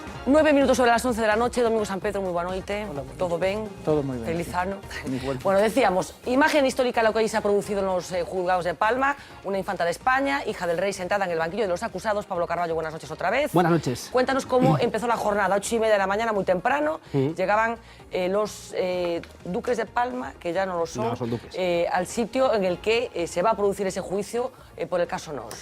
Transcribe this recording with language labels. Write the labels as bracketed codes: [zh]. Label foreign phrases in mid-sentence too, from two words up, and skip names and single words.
[es] 9 minutos sobre las 11 de la noche, Domingo San Pedro, muy [gl] buena noite. [es] Hola, [gl] todo ben? Todo moi ben. Feliz ano. [es] Bueno, decíamos, imagen histórica lo que hoy se ha producido en los juzgados de Palma, una infanta de España, hija del rey sentada en el banquillo de los acusados. Pablo Carballo, buenas noches otra vez. Buenas noches. Cuéntanos cómo empezó la jornada, 8:30 de la mañana, muy temprano. Llegaban los duques de Palma, que ya no lo son, al sitio en el que se va a producir ese juicio por el caso Nos.